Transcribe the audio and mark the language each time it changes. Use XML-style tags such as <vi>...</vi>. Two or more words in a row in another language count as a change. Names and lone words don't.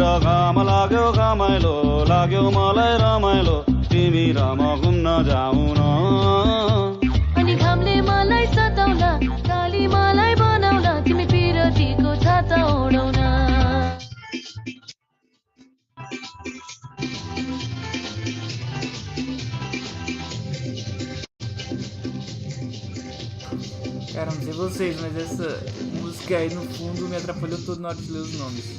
<ne>घाम लाग्यो घामाइलो लाग्यो मलाई रमाइलो तिमी र म घुम्न जाऊ न अनि घामले मलाई सताउला काली मलाई बनाउला तिमी पिरतीको छाता ओढाउन</ne> <pt>Cara, não sei vocês, mas essa música aí no fundo me atrapalhou todo na hora de ler os nomes.</pt>